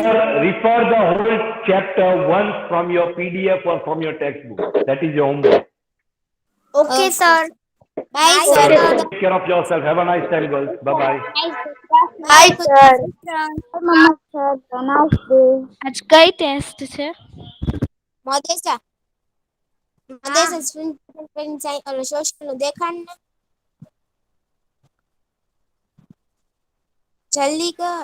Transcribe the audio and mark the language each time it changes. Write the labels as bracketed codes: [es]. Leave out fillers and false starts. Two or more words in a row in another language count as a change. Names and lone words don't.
[en] Refer the whole chapter once from your PDF or from your textbook. That is your homework. Okay, sir. Bye, Chalo, sir. take care of yourself. Have a nice time, girls. Bye-bye. Bye, sir. Mama, sir. Have a nice day. [gu] આજ કઈ ટેસ્ટ છે? Modesa. Modesa, social દેખાડ ને જલ્દી કર.